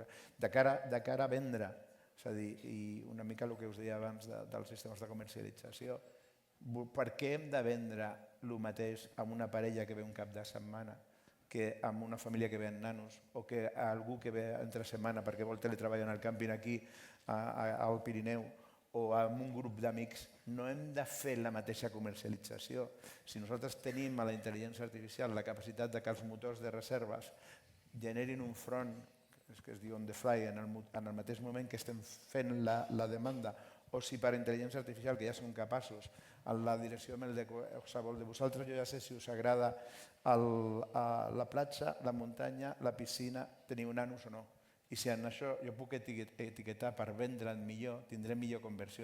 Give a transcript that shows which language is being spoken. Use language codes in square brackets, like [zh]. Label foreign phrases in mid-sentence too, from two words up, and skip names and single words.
[ca] De cara a vendre, és a dir, i una mica el que us deia abans dels sistemes de comercialització, per què hem de vendre el mateix amb una parella que ve un cap de setmana que amb una família que ve en nanos o que algú que ve entre setmana perquè vol teletreballar en el càmping aquí al Pirineu o amb un grup d'amics? No hem de fer la mateixa comercialització. Si nosaltres tenim a la intel·ligència artificial la capacitat que els motors de reserves generin un front, que es diu [en] on the fly, [ca] en el mateix moment que estem fent la demanda, o si per intel·ligència artificial, que ja som capaços, en la direcció de qualsevol de vosaltres, jo ja sé si us agrada la platja, la muntanya, la piscina, teniu nanos o no. I si en això jo puc etiquetar per vendre'n millor, tindré millor conversió.